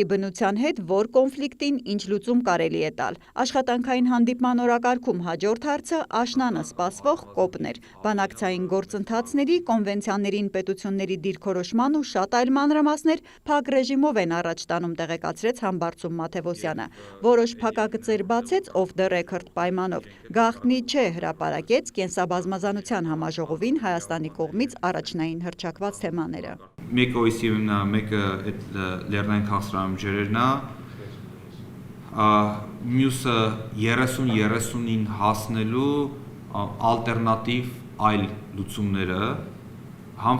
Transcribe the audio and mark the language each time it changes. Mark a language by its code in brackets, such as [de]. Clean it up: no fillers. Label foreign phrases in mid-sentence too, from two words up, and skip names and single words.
[hy] բնության հետ որ կոնֆլիկտին ինչ լուծում կարելի է տալ։ Աշխատանքային հանդիպման օրակարգում հաջորդ հարցը աշնանը սպասվող կոպն էր։ Բանակցային գործընթացների, կոնվենցիաներին պետությունների դիրքորոշման ու շատ այլ մանրամասներ փակ ռեժիմով են առաջ տանում, տեղեկացրեց Համբարձում Մաթևոսյանը։ Որոշ փակագծեր բացեց [en] off the record [hy] պայմանով։ Գաղտնի չէ հրապարակեց կենսաբազմազանության համաժողովին Հայաստանի կողմից առաջնային հռչակված թեմաները։ Մեկը OECD-ն է, մեկը այդ լեռնային քաղաքացիաներն է, մյուսը 30-30-ին հասնելու ալտերնատիվ այլ լուծումները, համ